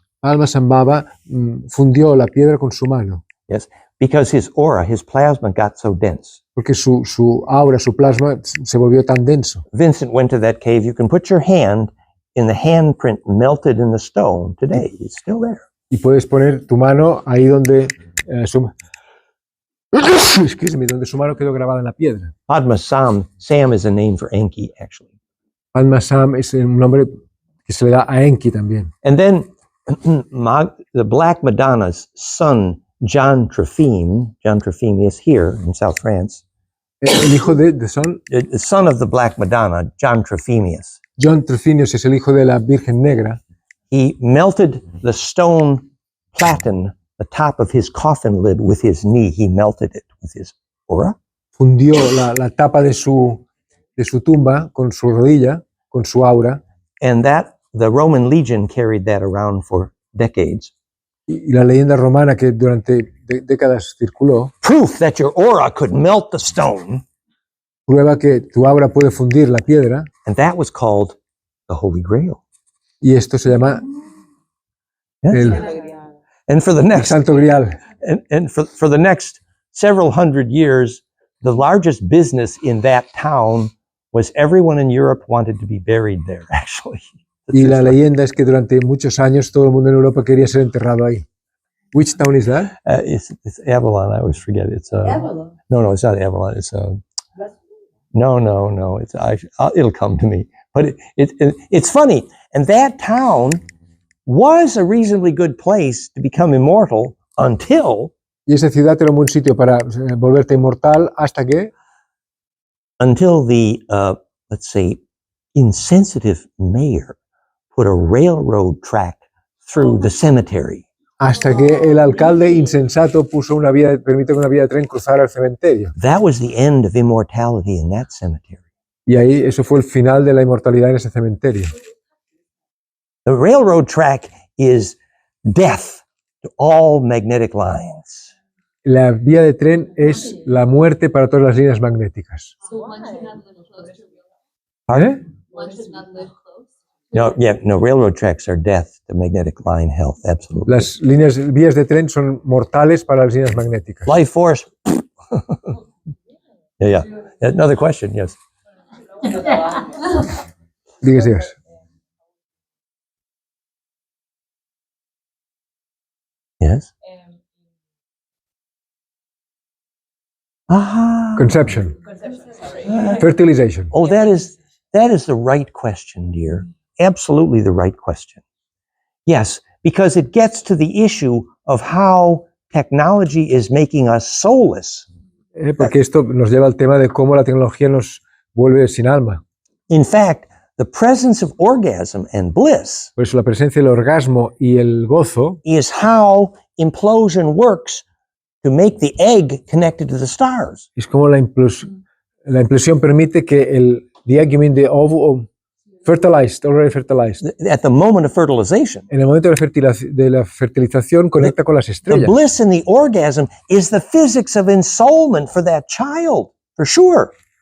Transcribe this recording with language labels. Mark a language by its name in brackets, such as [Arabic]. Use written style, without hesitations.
[Spanish] Padmasambhava fundió la piedra con su mano. [English] Yes, because his aura, his plasma got so dense. [Spanish] Porque su aura, su plasma se volvió tan denso. [English] Vincent went to that cave. You can put your hand in the handprint melted in the stone today. It's still there. [Spanish] Y puedes poner tu mano ahí donde donde su mano quedó grabada en la piedra. [English] Padmasam, Sam is a name for Enki, actually. [Spanish] Padmasam es un nombre que se le da a Enki también. [English] And then the Black Madonna's son, John Trofime is here in South France. [Spanish] El hijo de [English] son. The son of the Black Madonna, John Trophimius. [Spanish] John Trophimius es el hijo de la Virgen Negra. [English] He melted the stone platen, the top of his coffin lid, with his knee. He melted it with his aura. [Spanish] Fundió la tapa de su tumba con su rodilla, con su aura. [English] And the Roman legion carried that around for decades. [Spanish] Y la leyenda romana que durante décadas circuló. [English] Proof that your aura could melt the stone. [Spanish] Prueba que tu aura puede fundir la piedra. [English] And that was called the Holy Grail. [Spanish] Y esto se llama [English] and for the next [Spanish] Santo Grial. [English] And for the next several hundred years, the largest business in that town was everyone in Europe wanted to be buried there, actually. [Spanish] Y la leyenda es que durante muchos años todo el mundo en Europa quería ser enterrado ahí. [English] Which town is that? It's Avalon. I always forget. It's Avalon. No, it's not Avalon. It's no. It's it'll come to me. But it's funny. And that town was a reasonably good place to become immortal until. [Spanish] Y esa ciudad era un buen sitio para volverte inmortal hasta que. [English] Until the let's say insensitive mayor put a railroad track through the cemetery. [Spanish] Hasta que el alcalde insensato permitió que una vía de tren cruzara el cementerio. [English] That was the end of immortality in that cemetery. [Spanish] Y ahí eso fue el final de la inmortalidad en ese cementerio. [English] The railroad track is death to all magnetic lines. [Spanish] La vía de tren es la muerte para todas las líneas magnéticas. [English] So one should not live close to real life. Pardon? One should not live close. No, railroad tracks are death to magnetic line health, absolutely. [Spanish] Las vías de tren son mortales para las líneas magnéticas. [English] Life force. Yeah. Another question, yes. [Spanish] Dígase. [English] Yes. Conception. Fertilization. Oh, that is the right question, dear. Absolutely the right question. Yes, because it gets to the issue of how technology is making us soulless. [Spanish] Porque esto nos lleva al tema de cómo la tecnología nos vuelve sin alma. [English] In fact, the presence of orgasm and bliss [Spanish] Por eso la presencia del orgasmo y el gozo [English] is how implosion works to make the egg connected to the stars. [Spanish] es como la implosión permite que [English] the egg, you mean the ovum, fertilized, already fertilized. At the moment of fertilization, [Spanish] En el momento de la fertilización conecta con las [English] the [Spanish] estrellas. [English] bliss in the orgasm is the physics of ensoulment for that child, for sure.